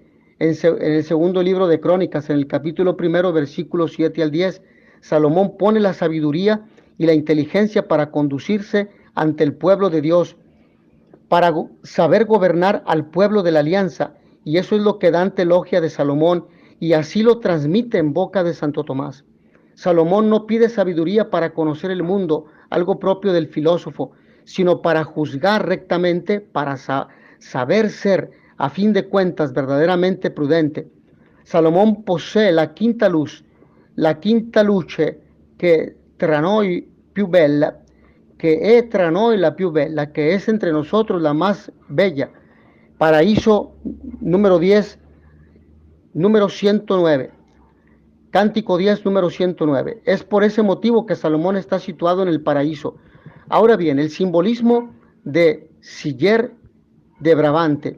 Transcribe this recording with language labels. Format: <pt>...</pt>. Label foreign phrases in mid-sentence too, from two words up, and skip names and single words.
<es>En el segundo libro de Crónicas, en el capítulo 1, versículos 7 al 10, Salomón pone la sabiduría y la inteligencia para conducirse ante el pueblo de Dios, para saber gobernar al pueblo de la alianza, y eso es lo que Dante elogia de Salomón, y así lo transmite en boca de Santo Tomás. Salomón no pide sabiduría para conocer el mundo, algo propio del filósofo, sino para juzgar rectamente, para saber ser, a fin de cuentas, verdaderamente prudente. Salomón posee</es> <it>la quinta luce che tra noi più bella, que è tra noi la più bella,</it> <es>que es entre nosotros la más bella. Paraíso número 10, número 109. Cántico 10, número 109. Es por ese motivo que Salomón está situado en el paraíso. Ahora bien, el simbolismo de Siller de Brabante.</es>